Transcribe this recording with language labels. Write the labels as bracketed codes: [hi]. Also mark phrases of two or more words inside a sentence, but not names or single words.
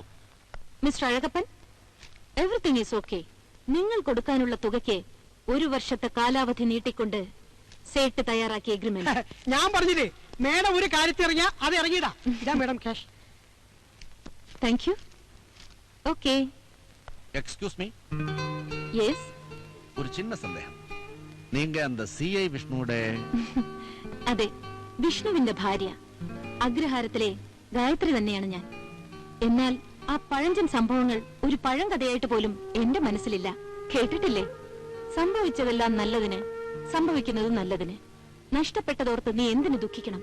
[ml] മിസ്റ്റർ അഴകപ്പൻ, [en] everything is okay. [ml] നിങ്ങൾ കൊടുക്കാനുള്ള തുകയ്ക്ക് 1 വർഷത്തെ കാലാവധി നീട്ടിക്കൊണ്ട് സേട്ട് തയ്യാറാക്കിയ എഗ്രിമെന്റ്. ഞാൻ പറഞ്ഞില്ലേ, മേഡം ഒരു കാര്യത്തിൽ ഇറങ്ങിയാ അത് ഇറങ്ങിയതാ. ഇതാ [en] madam cash. Thank you. Okay. excuse me, [ml] യെസ്. [ta] ஒரு சின்ன சந்தேகம். நீங்க அந்த சிஐ விஷ்ணுவோட [ml] അതെ, വിഷ്ണുവിന്റെ ഭാര്യ. അഗ്രഹാരത്തിലെ ഗായത്രി തന്നെയാണ് ഞാൻ. എന്നാൽ ആ പഴഞ്ചൻ സംഭവങ്ങൾ ഒരു പഴങ്കഥയായിട്ട് പോലും എന്റെ മനസ്സിലില്ല. കേട്ടിട്ടില്ലേ? സംഭവിച്ചതെല്ലാം നല്ലതിന്, സംഭവിക്കുന്നത് നല്ലതിന്. നഷ്ടപ്പെട്ടതോർത്ത് നീ എന്തിനു ദുഃഖിക്കണം?